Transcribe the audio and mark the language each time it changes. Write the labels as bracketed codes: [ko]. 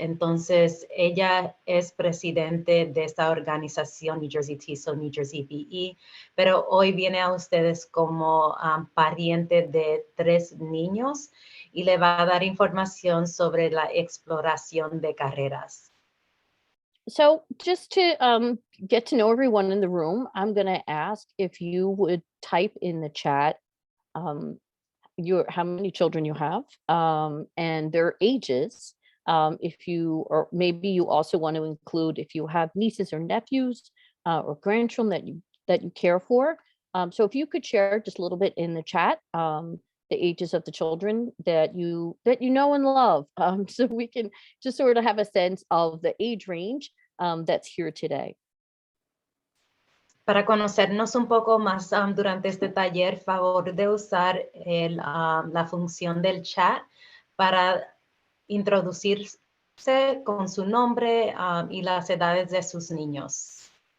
[es] Entonces, ella es presidente de esta organización New Jersey TESOL, New Jersey BE, pero hoy viene a ustedes como pariente de 3 niños y le va a dar información sobre la exploración de carreras. [en] So just to get to know everyone in the room, I'm going to ask if you would type in the chat how many children you have and their ages. If you, or maybe you also want to include if you have nieces or nephews or grandchildren that you care for. So if you could share just a little bit in the chat, the ages of the children that you know and love, so we can just sort of have a sense of the age range that's here today. [es] Para conocernos un poco más durante este taller, favor de usar la función del chat para introducirse con su nombre y las edades de sus niños.